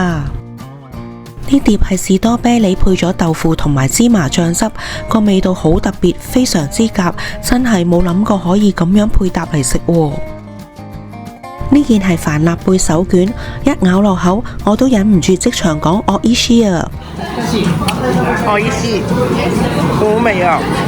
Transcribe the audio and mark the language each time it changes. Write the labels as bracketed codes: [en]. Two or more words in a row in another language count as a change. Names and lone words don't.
[yue] 呢碟係士多啤梨配咗豆腐同埋芝麻醬汁，個味道好特別，非常之夾，真係冇諗過可以咁樣配搭嚟食喎。呢件係帆立貝手卷，一咬落口我都忍唔住即場講おいしい啊！ [ja] おいしい， [yue] 好味啊！